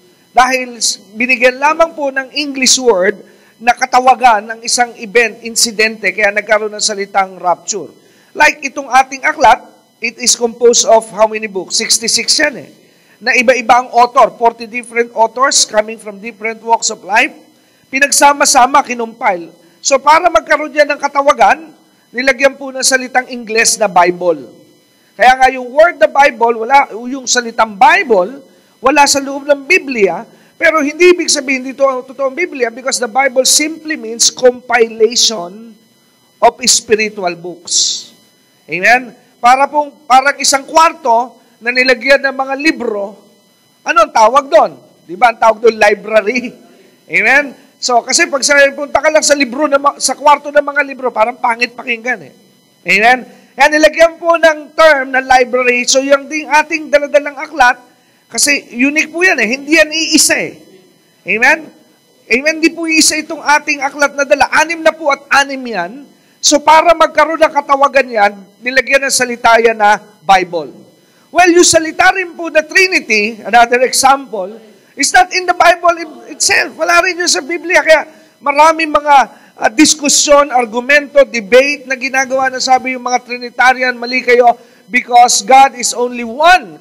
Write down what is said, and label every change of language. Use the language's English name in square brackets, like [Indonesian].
[Filipino] Dahil binigyan lamang po ng English word na katawagan ng isang event, insidente, kaya nagkaroon ng salitang rapture. [English] Like itong ating aklat, it is composed of how many books? [Filipino] 66 yan eh. Na iba-iba ang author, [English] 40 different authors coming from different walks of life. [Filipino] Pinagsama-sama, kinumpile. So para magkaroon yan ng katawagan, nilagyan po ng salitang Ingles na Bible. Kaya nga yung word na Bible, yung salitang Bible, wala sa loob ng Biblia, pero hindi ibig sabihin dito ang totoong Biblia [English] because the Bible simply means compilation of spiritual books. [Filipino] Amen? Parang isang kwarto na nilagyan ng mga libro, ano ang tawag doon? Di ba? Ang tawag doon, library. Amen? So, kasi pag punta ka lang sa sa kwarto ng mga libro, parang pangit pakinggan eh. Amen? Kaya nilagyan po ng term na library, so yung ding ating daladalang aklat, kasi unique po yan eh, hindi yan iisa eh. Amen? Amen, di po iisa itong ating aklat na dala. 6 na po at 6 yan. So para magkaroon ng katawagan yan, nilagyan ng salita yan na Bible. [English] Well, [Filipino] yung salita rin po na [English] Trinity, another example, is not in the Bible itself. [Filipino] Wala rin yun sa Biblia. Kaya maraming mga diskusyon, argumento, debate na ginagawa na sabi yung mga Trinitarian, mali kayo, [English] because God is only one.